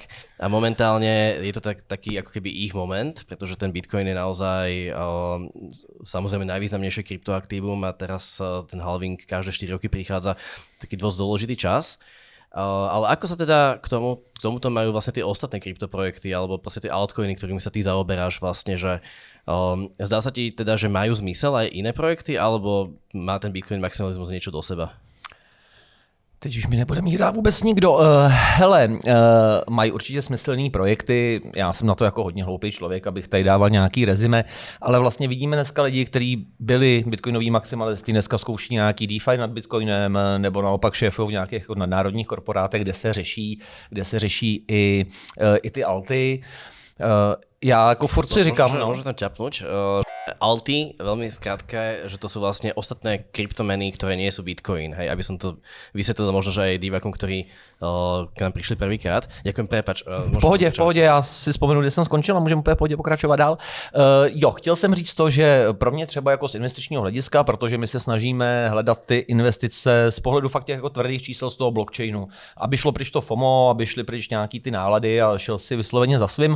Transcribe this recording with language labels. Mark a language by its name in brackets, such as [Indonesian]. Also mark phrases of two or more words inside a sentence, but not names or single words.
[Slovak] A momentálne je to taký ako keby ich moment, pretože ten Bitcoin je naozaj samozrejme najvýznamnejšie kryptoaktívum a teraz ten halving každé 4 roky prichádza taký dosť dôležitý čas. Ale ako sa teda k tomuto majú vlastne tie ostatné kryptoprojekty alebo proste tie altcoiny, ktorými sa ty zaoberáš vlastne, že zdá sa ti teda, že majú zmysel aj iné projekty alebo má ten Bitcoin maximalizmus niečo do seba? [Czech] Teď už mi nebude mít rád vůbec nikdo. Hele, mají určitě smyslný projekty, já jsem na to jako hodně hloupý člověk, abych tady dával nějaký rezime, ale vlastně vidíme dneska lidi, kteří byli bitcoinoví maximalisti, dneska zkouší nějaký DeFi nad bitcoinem, nebo naopak šéfují v nějakých jako nadnárodních korporátech, kde se řeší i ty alty. Já jako furt si říkám... [Slovak] Môžem tam ťapnúť. Alty, veľmi skrátka, že to sú vlastne ostatné kryptomeny, ktoré nie sú Bitcoin. Hej, aby som to vysvetlil možno, že aj divákom, ktorí k nám prišli prvýkrát. Ďakujem, prepáč. [Czech] V pohodě, já si vzpomenu, kde jsem skončil a můžeme v pohodě pokračovat dál. Chtěl jsem říct to, že pro mě třeba jako z investičního hlediska, protože my se snažíme hledat ty investice z pohledu fakt těch jako tvrdých čísel z toho blockchainu, aby šlo pryč to FOMO, aby šly pryč nějaký ty nálady a šel si vysloveně za svým.